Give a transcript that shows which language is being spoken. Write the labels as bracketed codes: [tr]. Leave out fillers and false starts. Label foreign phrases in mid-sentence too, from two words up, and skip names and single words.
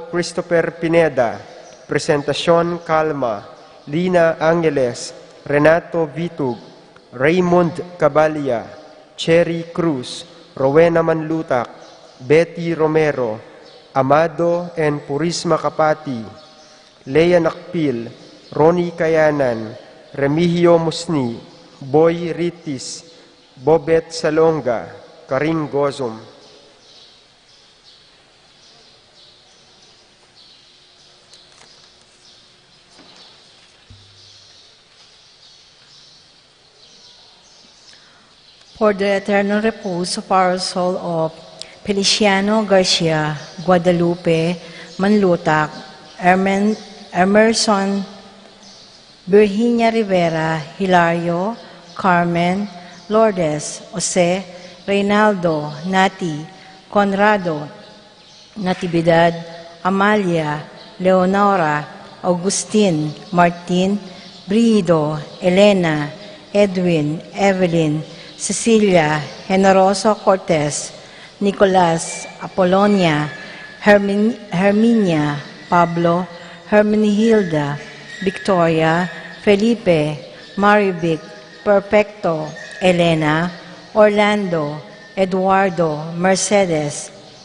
[en] Christopher Pineda, Presentacion Calma, Lina Angeles, Renato Vitug, Raymond Cabalia, Cherry Cruz, Rowena Manlutak, Betty Romero, Amado and Purisma Kapati, Lea Nakpil, Ronnie Kayanan, Remigio Musni, Boy Ritis, Bobet Salonga, Karing Gozum. For the eternal repose of our soul of Feliciano Garcia, Guadalupe, Manlutak, Emerson, Virginia Rivera, Hilario, Carmen, Lourdes, Jose, Reynaldo, Nati, Conrado, Natividad, Amalia, Leonora, Augustin, Martin, Brido, Elena, Edwin, Evelyn, Cecilia, Generoso Cortez, Nicolas, Apolonia, Herminia, Pablo, Hermenihilda, Victoria, Felipe, Marivic, Perfecto, Elena, Orlando, Eduardo, Mercedes,